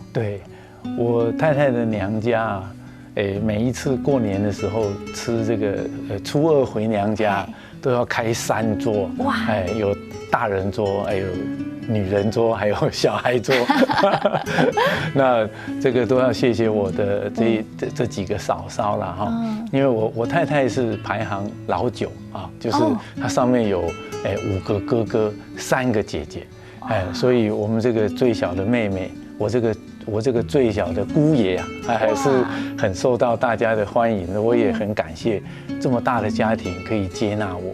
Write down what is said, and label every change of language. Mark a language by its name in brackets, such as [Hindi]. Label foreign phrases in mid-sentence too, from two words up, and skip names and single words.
[Chinese] 對，我太太的娘家，每一次過年的時候吃這個初二回娘家都要開3桌，哇，有大人桌，還有女人桌，還有小孩桌。那這個都要謝謝我的這幾個嫂嫂啦哈，因為我太太是排行老9啊，就是她上面有5個哥哥，3個姐姐。所以我們這個最小的妹妹，我這個最小的姑爺啊，還是很受到大家的歡迎的。我也很感謝這麼大的家庭可以接納我。